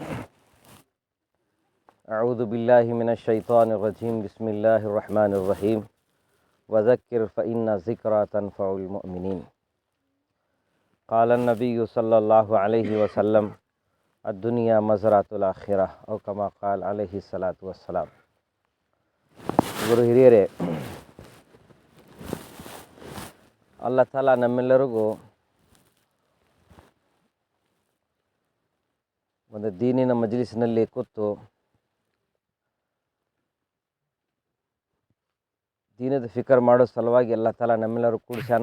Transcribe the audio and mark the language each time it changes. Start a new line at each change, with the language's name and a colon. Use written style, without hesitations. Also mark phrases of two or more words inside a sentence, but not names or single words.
Arabic: أعوذ بالله من الشيطان الرجيم. بسم الله الرحمن الرحيم. وذكر فإن الذكرى تنفع المؤمنين. قال النبي صلى الله عليه وسلم الدنيا مزرعة الآخرة أو كما قال عليه الصلاة والسلام.
Kannada: ಗುರು ಹಿರಿಯರೇ,
Arabic: الله تعالى
Kannada: ನಮ್ಮೆಲ್ಲರಿಗೂ ಒಂದು ದೀನಿನ ಮಜ್ಲಿಸ್ನಲ್ಲಿ ಕೂತು ದೀನದ ಫಿಕರ್ ಮಾಡೋ ಸಲುವಾಗಿ
Arabic: الله تعالى
Kannada: ನಮ್ಮೆಲ್ಲರೂ ಕೂಡಿಸ್ಯಾನ.